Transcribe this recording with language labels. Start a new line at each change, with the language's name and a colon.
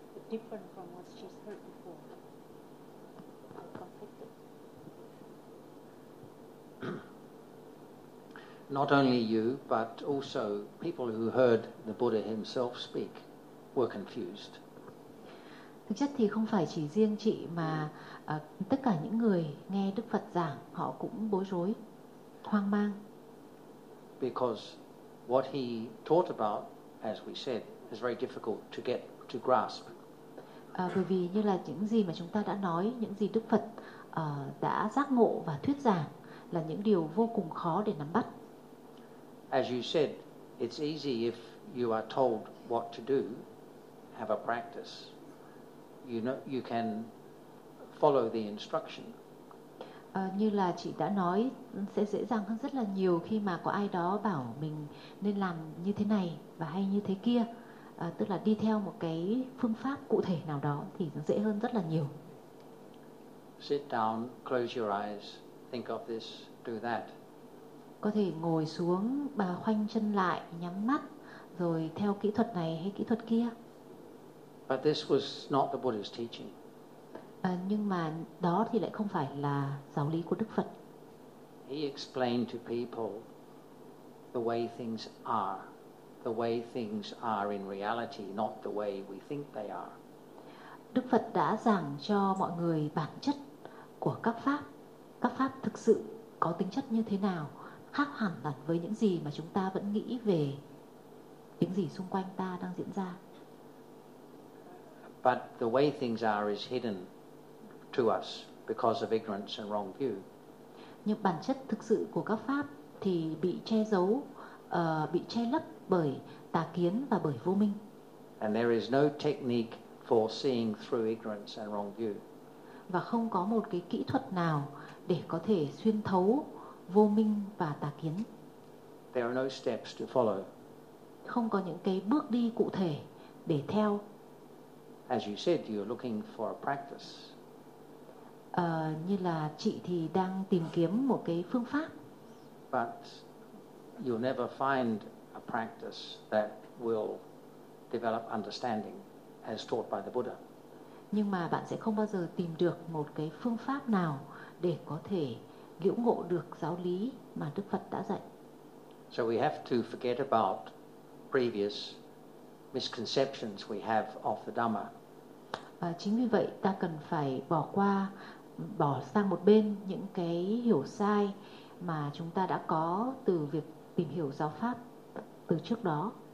English: Different from what she's heard before. Not only you, but also people who heard the Buddha himself speak. Were confused.
Vietnamese: Thực chất thì không phải chỉ riêng chị mà tất cả những người nghe Đức Phật giảng họ cũng bối rối, hoang mang.
English: Because what he taught about, as we said, is very difficult to get to grasp.
Vietnamese: Bởi vì như là những gì mà chúng ta đã nói, những gì Đức Phật đã giác ngộ và thuyết giảng là những điều vô cùng khó để nắm bắt.
English: As you said, it's easy if you are told what to do. Have a practice. You know, you can follow the instruction.
Vietnamese: Như là chị đã nói, sẽ dễ dàng hơn rất là nhiều khi mà có ai đó bảo mình nên làm như thế này và hay như thế kia, tức là đi theo một cái phương pháp cụ thể nào đó thì dễ hơn rất là nhiều.
English: Sit down, close your eyes, think of this, do that.
Vietnamese: Có thể ngồi xuống, bà khoanh chân lại, nhắm mắt, rồi theo kỹ thuật này hay kỹ thuật kia.
English: But this was not the Buddha's teaching.
Vietnamese: Nhưng mà đó thì lại không phải là giáo lý của Đức Phật.
English: He explained to people the way things are, the way things are in reality, not the way we think they are.
Vietnamese: Đức Phật đã giảng cho mọi người bản chất của các pháp thực sự có tính chất như thế nào, khác hẳn là với những gì mà chúng ta vẫn nghĩ về những gì xung quanh ta đang diễn ra.
English: But the way things are is hidden to us because of ignorance and wrong view.
Vietnamese: Nhưng bản chất thực sự của các pháp thì bị che giấu, bị che lấp bởi tà kiến và bởi vô minh.
English: And there is no technique for seeing through ignorance and wrong view.
Vietnamese: Và không có một cái kỹ thuật nào để có thể xuyên thấu vô minh và tà kiến.
English: There are no steps to follow.
Vietnamese: Không có những cái bước đi cụ thể để theo.
English: As you said, you're looking for a practice.
Vietnamese: Như là chị thì đang tìm kiếm một cái phương pháp.
English: But you'll never find a practice that will develop understanding as taught by the Buddha.
Vietnamese: Nhưng mà bạn sẽ không bao giờ tìm được một cái phương pháp nào để có thể liễu ngộ được giáo lý mà Đức Phật đã dạy.
English: So we have to forget about previous misconceptions we have of the Dhamma.
Vietnamese: Chính vì vậy ta cần phải bỏ qua, bỏ sang một bên những cái hiểu sai mà chúng ta đã có từ việc tìm hiểu giáo pháp từ trước đó.